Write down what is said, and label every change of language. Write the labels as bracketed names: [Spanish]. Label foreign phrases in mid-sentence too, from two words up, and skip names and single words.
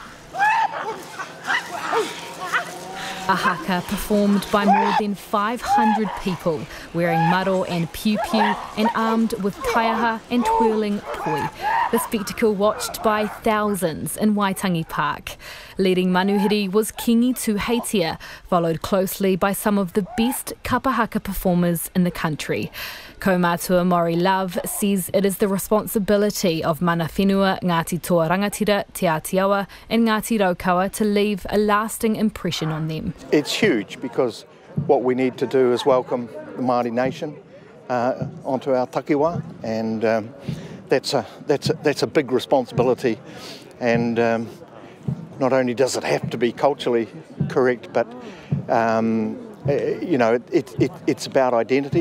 [English] A haka performed by more than 500 people, wearing maro and piu-piu and armed with kaiaha and twirling poi. The spectacle watched by thousands in Waitangi Park. Leading Manuhiri was Kingi Tuheitia, followed closely by some of the best [Māori] kapa haka [English] performers in the country. Kaumatua Mori Love says it is the responsibility of [Māori] mana whenua, [English] Ngāti Toa Rangatira, Te Atiawa and Ngāti Raukawa to leave a lasting impression on them. It's huge because what we need to do is welcome the Māori nation onto our takiwa, and that's a big responsibility. And not only does it have to be culturally correct, but you know, it's about identity.